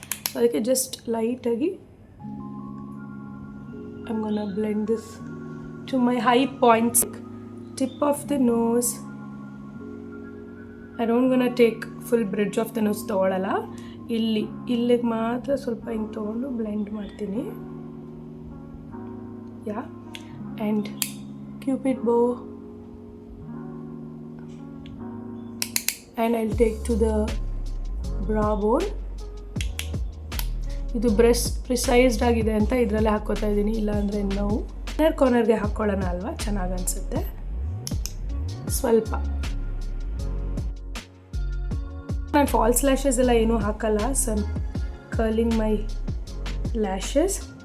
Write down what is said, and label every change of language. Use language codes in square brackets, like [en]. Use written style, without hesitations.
[kn] So ಅದಕ್ಕೆ [en] Just ಲೈಟಾಗಿ I am gonna blend this to my high points. Tip of the nose, I don't gonna take full bridge of the nose [kn] ತೊಗೊಳ್ಳಲ್ಲ, ಇಲ್ಲಿಗೆ ಮಾತ್ರ ಸ್ವಲ್ಪ ಹಿಂಗೆ ತೊಗೊಂಡು blend ಮಾಡ್ತೀನಿ. [en] Yeah, and cupid bow, and I'll take to the brow bone. [kn] ಇದು brush ಪ್ರಿಸೈಸ್ಡ್ ಆಗಿದೆ ಅಂತ ಇದರಲ್ಲೇ ಹಾಕ್ಕೋತಾ ಇದ್ದೀನಿ, ಇಲ್ಲಾಂದರೆ ನಾವು ಕಾರ್ನರ್ಗೆ ಹಾಕ್ಕೊಳ್ಳೋಣ ಅಲ್ವಾ, ಚೆನ್ನಾಗಿ ಅನಿಸುತ್ತೆ. ಸ್ವಲ್ಪ ನಾನು ಫಾಲ್ಸ್ ಲ್ಯಾಶಸ್ ಎಲ್ಲ ಏನೂ ಹಾಕಲ್ಲ, [en] Some curling my lashes.